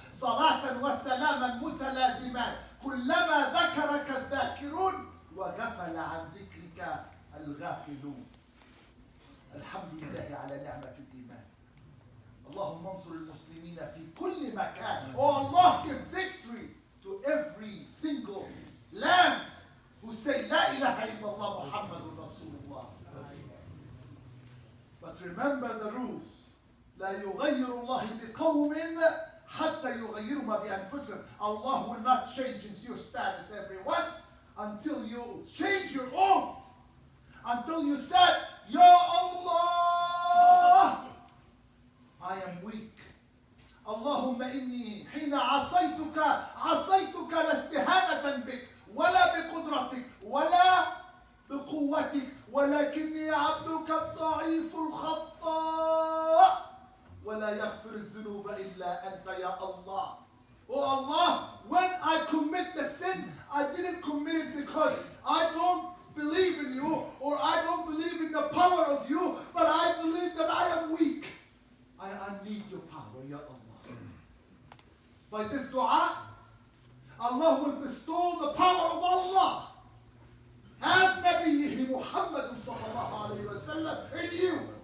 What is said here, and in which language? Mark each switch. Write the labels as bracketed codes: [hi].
[ar] صلاة وسلاما متلازمان كلما ذكرك الذاكرون وغفل عن ذكرك الغافلون. الحمد لله على نعمة الإيمان. اللهم انصر المسلمين في كل مكان. [en] Oh Allah, give victory to every single land who say [ar] لا إله إلا الله محمد رسول الله. [en] But remember the rules. [ar] لا يغير الله بقوم حتى يغيروا ما بأنفسهم. [en] Allah will not change your status, everyone, until you change your own. Until you said, Ya Allah, I am weak. [ar] اللهم إني حين عصيتك لا استهانة بك ولا بقدرتك ولا بقوتك ولكني عبدك الضعيف الخطاء ولا يغفر الذنوب إلا أنت يا Allah. [en] Oh Allah, when I commit the sin, I didn't commit it because I don't believe in you or I don't believe in the power of you, but I believe that I am weak. I need your power, Ya Allah. By this dua, Allah will bestow the power of Allah and Nabiyyih Muhammad sallallahu alayhi wa sallam in you.